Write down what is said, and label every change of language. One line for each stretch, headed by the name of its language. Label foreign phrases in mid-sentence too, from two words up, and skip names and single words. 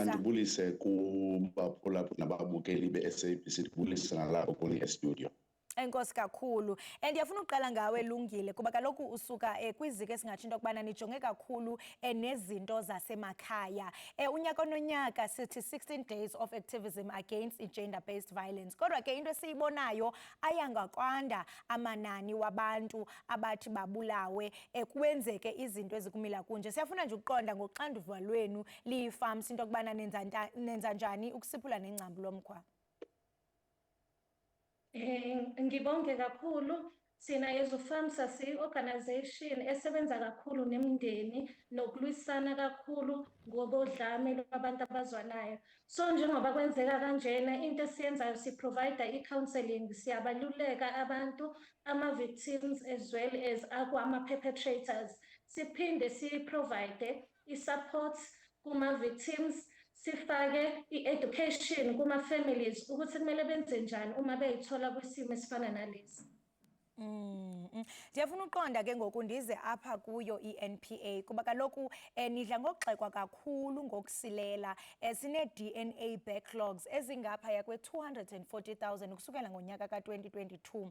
Xhosa: Mandibulise kubaphulaphuli nababukeli be-SABC, ndibulise nalapho kuni estudio. Enkosi kakhulu. Ndiyafuna ukuqala ngawe Lungile kuba kaloku usuka kwiziko esingatsho into yokubana nijonge kakhulu nezinto zasemakhaya. Unyaka nonyaka sithi
English: 16 days of activism against gender-based violence.
Xhosa: Kodwa ke into esiyibonayo ayangakwanda amanani wabantu abathi babulawe kwenzeke izinto ezikumila kunje. Siyafuna nje ukuqonda ngoxanduva lwenu liyiFAMSA into yokubana nenza njani ukusiphula nengcambu lomkhwa.
Zulu: Ngibonge kakhulu. Sina FAMSA siyi-organization esebenza kakhulu nemindeni nokulwisana kakhulu ngobodlame lwabantu abazwanayo. So njengoba kwenzeka kanjena, into esiyenzayo siprovide i-counseling, siyabaluleka abantu, ama-victims
English: as well as ama-perpetrators.
Zulu: Siphinde siprovide i-support kuma-victims, sifake i-education kuma-families ukuthi kumele benze njani uma beyithola kwisimo esifana nalesi.
Xhosa: Ndiyafuna uqonda ke ngoku ndize apha kuyo iNPA kuba kaloku nidla ngokugxekwa kakhulu ngokusilela. Sine-
English: DNA backlogs
Xhosa: ezingaphaya kwe-240,000 ukusukela ngonyaka ka-2022.